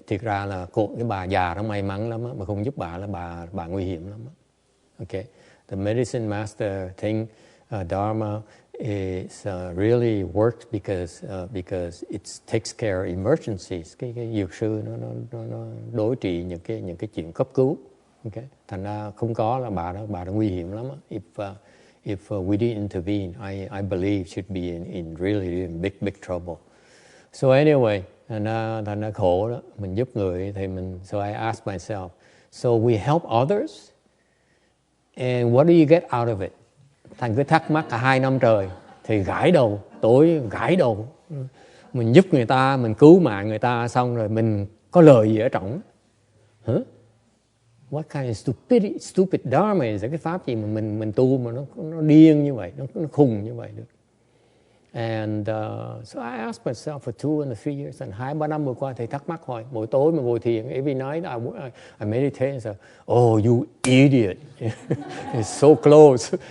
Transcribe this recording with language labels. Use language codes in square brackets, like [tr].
[vi] Thực ra là cái bà già nó may mắn lắm, mà không giúp bà là bà nguy hiểm lắm. [en] Okay, the medicine master thing, Dharma, is really worked because it takes care of emergencies. [vi] Cái dược sư nó đối trị những cái chuyện cấp cứu. Okay, thành ra không có là bà đã nguy hiểm lắm. [en] If we didn't intervene, I believe should be in really big trouble. So anyway, [vi] thành ra khổ đó, mình giúp người thì [en] so I asked myself, so we help others, and what do you get out of it? [vi] Thành cứ thắc mắc cả 2 năm trời, thì gãi đầu, tối gãi đầu. Mình giúp người ta, mình cứu mạng người ta, xong rồi mình có lời gì ở trọng? Hả? [en] What kind of stupid dharma is? [vi] Cái pháp gì mà mình tu mà nó điên như vậy, nó khùng như vậy được? [en] And so I asked myself for 2 and 3 years, and [vi] 2-3 năm vừa qua thầy thắc mắc hỏi, mỗi tối mà ngồi thiền, [en] every night I meditate and say, oh you idiot, it's so close.